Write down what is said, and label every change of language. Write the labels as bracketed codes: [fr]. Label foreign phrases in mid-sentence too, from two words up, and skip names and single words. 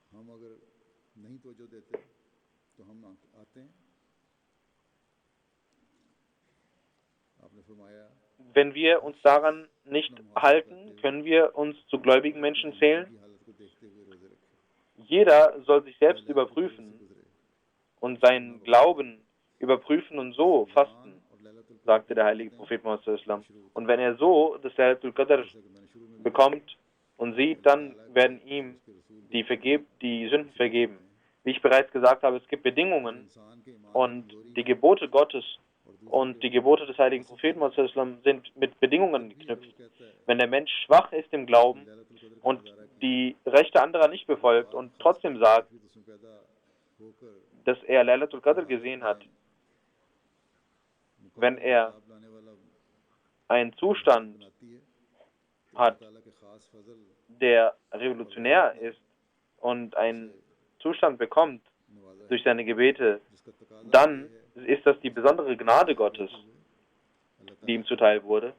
[de] Wenn wir uns daran nicht halten, können wir uns zu gläubigen Menschen zählen? Jeder soll sich selbst überprüfen und seinen Glauben überprüfen und so fasten, sagte der heilige Prophet Muhammad [ar] صلى الله عليه وسلم. [de] Und wenn er so das Laylatul Qadr bekommt und sieht, dann werden ihm die Sünden vergeben. Wie ich bereits gesagt habe, es gibt Bedingungen und die Gebote Gottes und die Gebote des heiligen Propheten Muhammad [ar] صلى الله عليه وسلم [de] sind mit Bedingungen geknüpft. Wenn der Mensch schwach ist im Glauben und die Rechte anderer nicht befolgt und trotzdem sagt, dass er Laylatul Qadr gesehen hat, wenn er einen Zustand hat, der revolutionär ist und einen Zustand bekommt, durch seine Gebete, dann ist das die besondere Gnade Gottes, die ihm zuteil wurde.